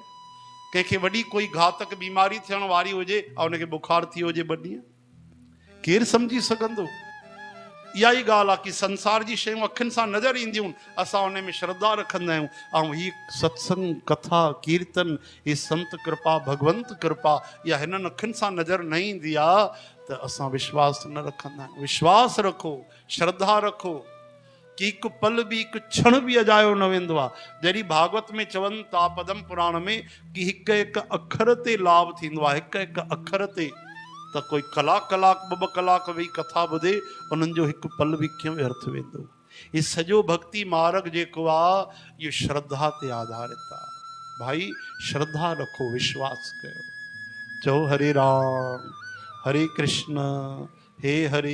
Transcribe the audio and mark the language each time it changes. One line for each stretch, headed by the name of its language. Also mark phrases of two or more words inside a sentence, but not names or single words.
Sindhi: कंहिंखे वॾी कोई घातक बीमारी थियण वारी हुजे ऐं उनखे बुखार थी हुजे 2 ॾींहं? केरु सम्झी सघंदो? इहा ई ॻाल्हि आहे कि संसार जी शयूं अखियुनि सां नज़र ईंदियूं, असां उन में श्रद्धा रखंदा आहियूं। ऐं हीअ सत्संग, कथा, कीर्तन, हीअ संत कृपा, भगवंत कृपा, इहा हिननि अखियुनि सां नज़र न ईंदी आहे त असां विश्वास न रखंदा आहियूं। विश्वास रखो, श्रद्धा रखो कि हिकु पल बि, हिकु क्षण बि अजायो न वेंदो आहे। जॾहिं भागवत में चवनि था, पदम पुराण में, कि हिकु हिकु अखर ते लाभ थींदो आहे, हिकु हिकु अखर ते। त कोई कलाक 2 कलाक वेही कथा ॿुधे, उन्हनि जो हिकु पल बि कीअं व्यर्थ वेंदो? हीउ सॼो भक्ति मार्ग जेको आहे इहो श्रद्धा ते आधारित आहे। भाई श्रद्धा रखो, विश्वास कयो। चओ हरे राम, हरे कृष्ण, हे हरे।